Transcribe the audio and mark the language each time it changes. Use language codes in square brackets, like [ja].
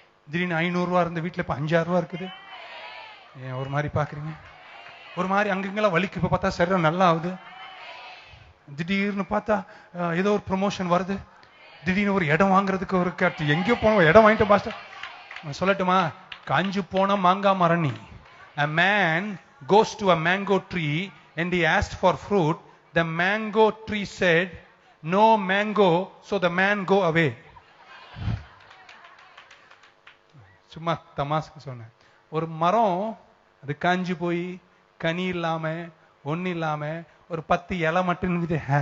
[ta] திடீர்னு 500 ரூபா இருந்த வீட்டுல இப்ப 5000 ரூபா இருக்குது. ஏன் ஒரு மாதிரி பாக்குறீங்க? ஒரு மாதிரி அங்கங்கெல்லாம் வலிக்கு. இப்ப பார்த்தா சரீரம் நல்லா ஆகுது. திடீர்னு பார்த்தா ஏதோ ஒரு ப்ரமோஷன் வருது. திடீர்னு ஒரு இடம் வாங்குறதுக்கு ஒரு எங்கேயோ போன இடம் வாங்கிட்டு பாஸ்டர் சொல்லட்டுமா? காஞ்சு போன மாங்காய் மரணி. [en] A man goes to a mango tree and he asked for fruit. The mango tree said, no mango, so the man go away. [ta] சும்மா தமாஸ்க்கு சொன்னேன். ஒரு மரம் அது காஞ்சு போய் கனி இல்லாம ஒன்னு இல்லாம ஒரு 10 இலை மட்டும் இருக்குது.